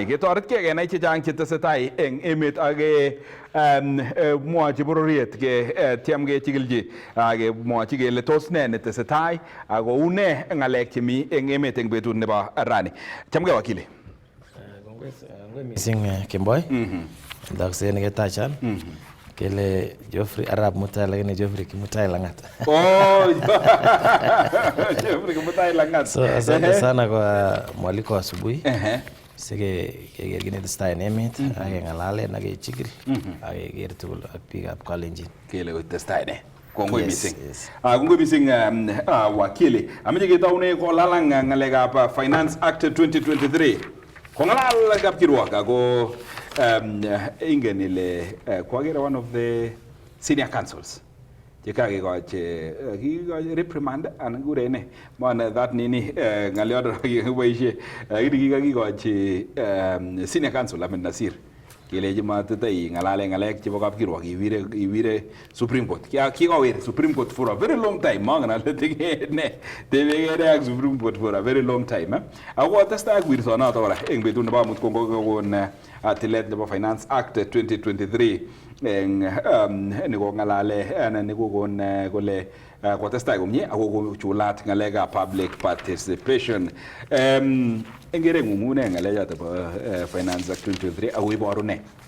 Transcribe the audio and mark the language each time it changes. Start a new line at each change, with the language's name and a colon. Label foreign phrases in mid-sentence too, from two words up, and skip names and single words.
Kalenjin: Ketoretkei kenai chechang chetesetai eng emet ak mwochi bororiet tiam kechikilji kemwochi kele tos ne netesetai ako une ng'alek chemi eng emet eng betut nebo Rani. Chamgei wakili. Missing Kemboi ndakse neketachan kele Geoffrey arap mutai lakini Geoffrey kimutai langat.
English: Oh, Geoffrey kimutai langat.
Swahili: So asante sana kwa mwaliko wa asubuhi.
Kalenjin: Sige kegergine testai en emet ake ngalalen ake chikiri ake ker tugul ak biikab Kalenjin. Kele testai ne. Kongoi mising. Kongoi mising wakili. Ameche ketaune kolalang ngalekab Finance Act 2023. Kongalal kapkirwok ako ingen ile kwagere
English: one of the senior counsels
Kalenjin: chekakekochi reprimand anan kure ne man that nini ngaliot kiboisie kikakikochi senior counsel Ahmed Nasir kelechi matetai ngalale ngalek chebo kapkirwok iwire Supreme Court kikawir Supreme Court
English: for a very long time
Kalenjin: mangen ale ne tebekere ak Supreme Court
English: for a very long time
Kalenjin: ako testai ak wirsonoto kora eng betut nebo amut kokon tilet nebo Finance Act 2023 eng nekongalale anan nekokon kole kotestai komie ako kochulat ngalekab
English: public participation
Kalenjin: eng kerengung une ngalechoto bo Finance Act 2023 ako iboru ne?